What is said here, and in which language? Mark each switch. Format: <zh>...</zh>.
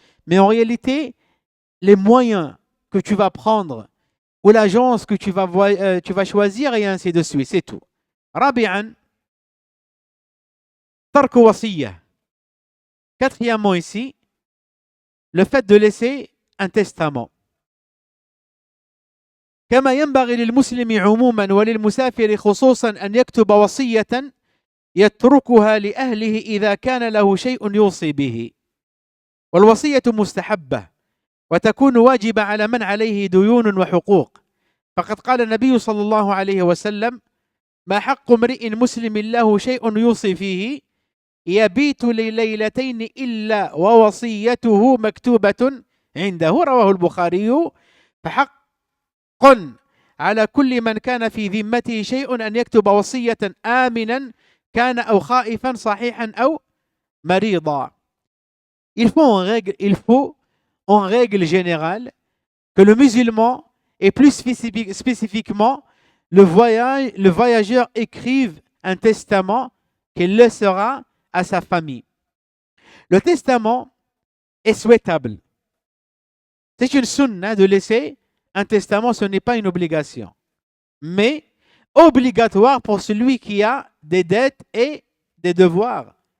<fr>Mais en réalité, les moyens que tu vas prendre ou l'agence que tu vas choisir et ainsi de suite, c'est tout.</fr> <ar>Rabi'an, tarku wasiyya.</ar> <fr>Quatrièmement ici, le fait de laisser un testament.</fr> <ar>كما ينبغي للمسلم عموما وللمسافر خصوصا أن يكتب وصية يتركها لأهله إذا كان له شيء يوصي به. والوصية مستحبة وتكون واجبة على من عليه ديون وحقوق. فقد قال النبي صلى الله عليه وسلم: ما حق امرئ مسلم له شيء يوصي فيه يبيت لليلتين إلا ووصيته مكتوبة عنده. رواه البخاري. فحق على كل من كان في ذمته شيء أن يكتب وصية آمنا كان أو خائفا صحيحا أو مريضا.</ar> <fr>Il faut en règle générale que le musulman et plus spécifiquement le voyageur écrive un testament qu'il laissera à sa famille. Le testament est souhaitable. C'est une sunna de laisser un testament, ce n'est pas une obligation, mais obligatoire pour celui qui a des dettes et des devoirs.</fr>